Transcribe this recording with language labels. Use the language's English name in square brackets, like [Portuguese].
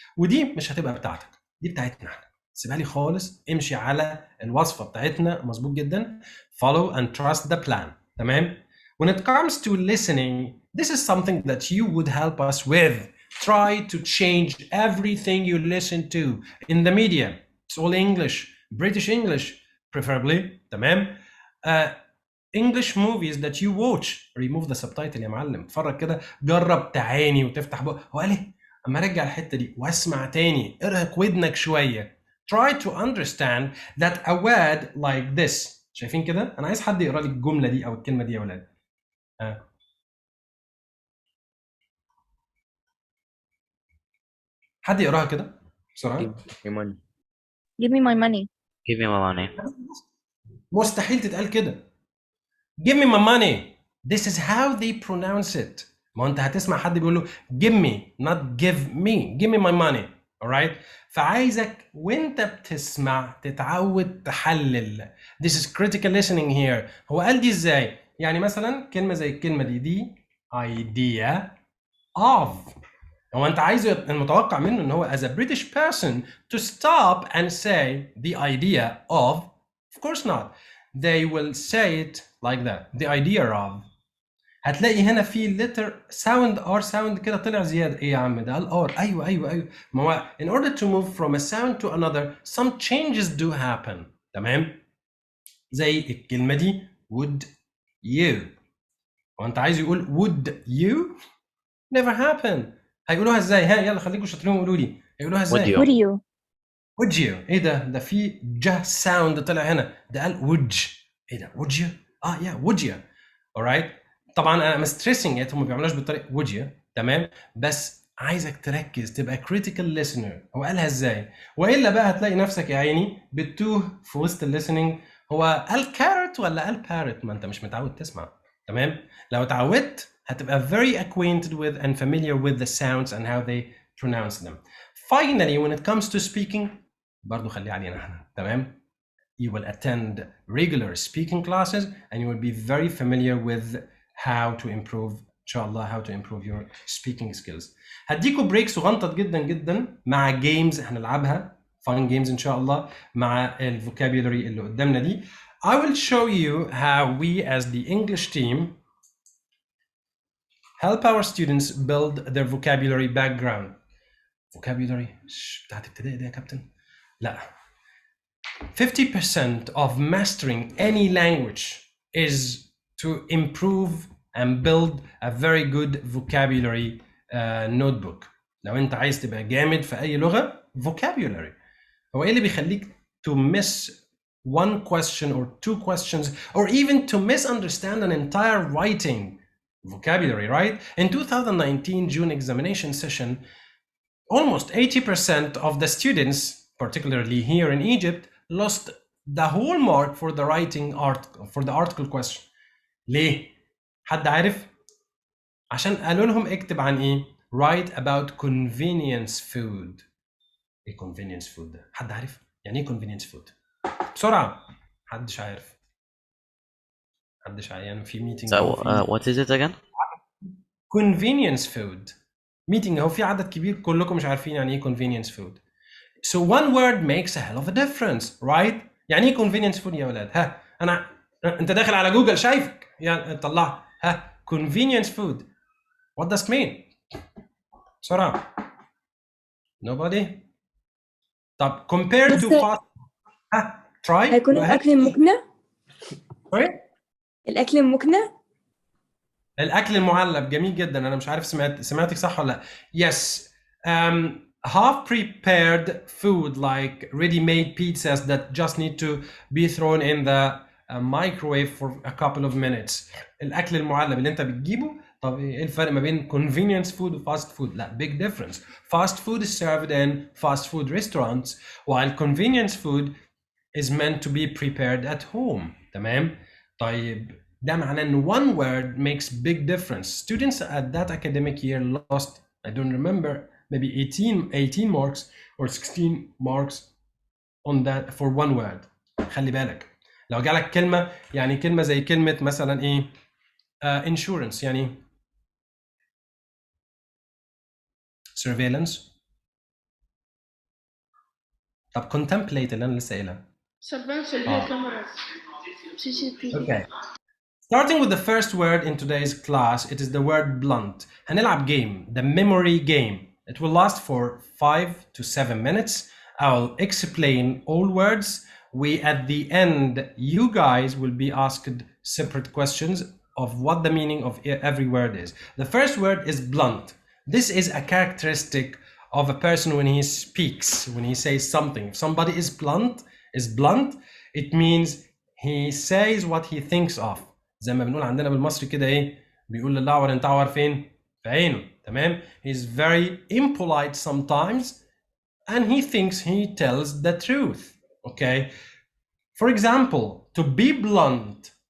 [Arabic] ودي مش هتبقى بتاعتك، دي بتاعتنا احنا. سيبها لي خالص، امشي على الوصفة بتاعتنا مظبوط جدا. [English] Follow and trust the plan. [Arabic] تمام. [English] When it comes to listening, this is something that you would help us with. Try to change everything you listen to in the media. It's all English, British English preferably. [Arabic] تمام. [English] English movies that you watch, remove the subtitle [Arabic] يا معلم. اتفرج كده، جرب تعاني وتفتح بقى هو قال ايه، اما ارجع الحته دي واسمع تاني، ارهق ودنك شويه. [English] Try to understand that a word like this. [Arabic] شايفين كده؟ انا عايز حد يقرا لي الجمله دي او الكلمه دي يا ولاد. حد يقراها كده بسرعه. [English] Give me money. Give me my money. Give me my money. [Arabic] مستحيل تتقال كده. [English] Give me my money. This is how they pronounce it. [Arabic] ما انت هتسمع حد بيقول له [English] give me not give me my money. alright. [Arabic] فعايزك وانت بتسمع تتعود تحلل. [English] This is critical listening here. [Arabic] هو قال دي ازاي؟ يعني مثلا كلمة زي الكلمة دي [English] idea of. [Arabic] هو انت عايزه المتوقع منه ان هو [English] as a British person to stop and say the idea of course not. They will say it like that. The idea of. [Arabic] هتلاقي هنا في letter sound R sound كده طلع زيادة. ايه يا عم ده قال R. ايوه ما هو [English] in order to move from a sound to another some changes do happen. [Arabic] تمام. زي الكلمة دي [English] would you. [Arabic] وانت عايز يقول [English] would you never happen. [Arabic] هيقولوها ازاي؟ ها يلا خليكم شاطرين وقولوا لي هيقولوها ازاي؟ [English] Would you? would you would you. [Arabic] ايه ده في ج sound طلع هنا. ده قال would. ايه ده [English] would you. yeah would you. alright. [Arabic] طبعا انا مستريسنج هم ما بيعملوش بالطريقه [English] would you. [Arabic] تمام. بس عايزك تركز تبقى [English] critical listener. [Arabic] هو قالها ازاي؟ والا بقى هتلاقي نفسك يا عيني بتتوه في وسط الليسننج. هو قال كارت ولا قال بارت؟ ما انت مش متعود تسمع. تمام. لو اتعودت هتبقى [English] very acquainted with and familiar with the sounds and how they pronounce them. Finally, when it comes to speaking [Arabic] برضو خليه علينا احنا. تمام. [English] You will attend regular speaking classes and you will be very familiar with how to improve [Arabic] ان شاء الله [English] how to improve your speaking skills. [Arabic] هديكوا بريك صغنطط جدا جدا مع جيمز هنلعبها [English] fun games [Arabic] ان شاء الله مع الفوكابيولري اللي قدامنا دي. [English] I will show you how we as the English team help our students build their vocabulary background. [Arabic] vocabulary بتاعت ابتدائي دي يا كابتن؟ لا. [English] 50% of mastering any language is to improve and build a very good vocabulary notebook. [Arabic] لو انت عايز تبقى جامد في اي لغة vocabulary. هو ايه اللي بيخليك [English] to miss one question or two questions or even to misunderstand an entire writing? Vocabulary, right? In 2019 June examination session, almost 80% of the students, particularly here in Egypt, lost the whole mark for the writing article, for the article question. [Arabic] ليه؟ حد عارف؟ عشان قالوا لهم اكتب عن ايه؟ [English] Write about convenience food. [Arabic] ايه convenience food ده؟ حد عارف؟ يعني ايه convenience food؟ بسرعة. محدش عارف. يعني في meeting [English] So, what is it again? convenience food. [Arabic] meeting اهو في عدد كبير كلكم مش عارفين يعني ايه convenience food. [English] So one word makes a hell of a difference, right? [Arabic] يعني ايه convenience food يا ولاد؟ ها انت داخل على جوجل شايفك يعني طلع ها convenience food. [English] What does it mean؟ [Arabic] بسرعة. [English] Nobody؟ طب compared to fast. ها try. [Arabic] هيكون [English] Go ahead. [Arabic] الأكل المقنع [English] Sorry؟ [Arabic] الأكل المقنع الأكل المعلب جميل جدا. أنا مش عارف سمعتك صح ولا لا. [English] Yes. Half prepared food like ready-made pizzas that just need to be thrown in the microwave for a couple of minutes. [Arabic] الأكل المعلب اللي أنت بتجيبه. طب إيه الفرق ما بين convenience food و fast food؟ لا, [English] big difference. Fast food is served in fast food restaurants while convenience food is meant to be prepared at home. [Arabic] تمام؟ طيب ده معناه ان [English] one word makes big difference. Students at that academic year lost, I don't remember, maybe 18 marks or 16 marks on that for one word. [Arabic] خلي بالك لو جالك كلمة يعني كلمة زي كلمة مثلا ايه insurance يعني surveillance. طب contemplate اللي انا لسه قايلها. surveillance اللي هي كاميرا CCTV. [English] Okay. Starting with the first word in today's class, it is the word blunt. [Arabic] هنلعب [English] game, the memory game. It will last for 5 to 7 minutes. I'll explain all words. At the end, you guys will be asked separate questions of what the meaning of every word is. The first word is blunt. This is a characteristic of a person when he speaks, when he says something. If somebody is blunt, it means he says what he thinks of. [Arabic] زي ما بنقول عندنا بالمصري كده ايه بيقول للأعور انت أعور فين في عينه. تمام. [English] He's very impolite sometimes and he thinks he tells the truth. Okay. For example, to be blunt